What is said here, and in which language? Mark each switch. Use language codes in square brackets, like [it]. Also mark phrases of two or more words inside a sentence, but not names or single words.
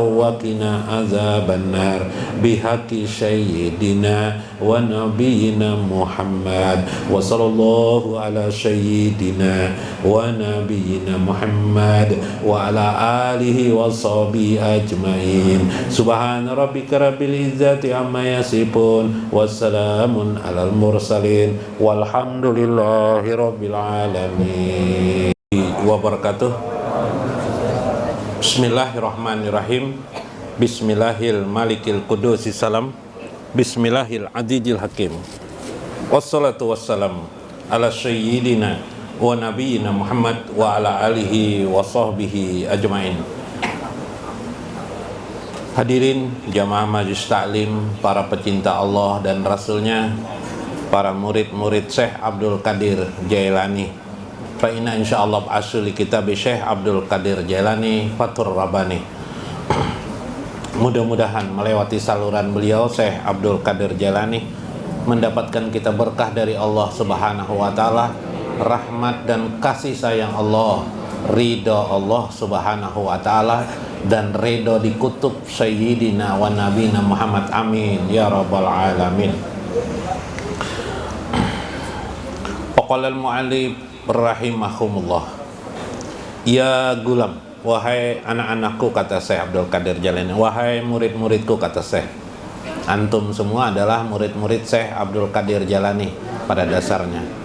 [ar] وقنا عذاب النار بحق سيدنا ونبينا محمد وصلى الله على سيدنا ونبينا محمد وعلى آله وصحبه أجمعين سبحان ربك رب العزة عما يصفون وسلام على المرسلين والحمد لله رب العالمين وبركاته. بسم الله الرحمن الرحيم. بسم الله الملك القدوس السلام. بسم الله العديل الحكيم. والصلاة والسلام على سيدنا ونبينا محمد وعلى آله وصحبه أجمعين. [id] Hadirin jamaah majlis taklim, para pecinta Allah dan Rasulnya, para murid-murid Syekh Abdul Qadir Jailani. [ar] فإن إن شاء الله [id] asli kitab Syekh Abdul Qadir Jailani Fathur Rabbani. Mudah-mudahan melewati saluran beliau Syekh Abdul Qadir Jailani mendapatkan kita berkah dari Allah [ar] سبحانه وتعالى, [id] rahmat dan kasih sayang Allah, ridha Allah [ar] سبحانه وتعالى [id] dan ridha di kutub [ar] سيدنا ونبينا محمد آمين يا رب العالمين. فقال المؤلف رحمهم الله يا غلام, [id] wahai anak-anakku kata Syekh Abdul Qadir Jailani, wahai murid-muridku kata Syekh, antum semua adalah murid-murid Syekh Abdul Qadir Jailani pada dasarnya.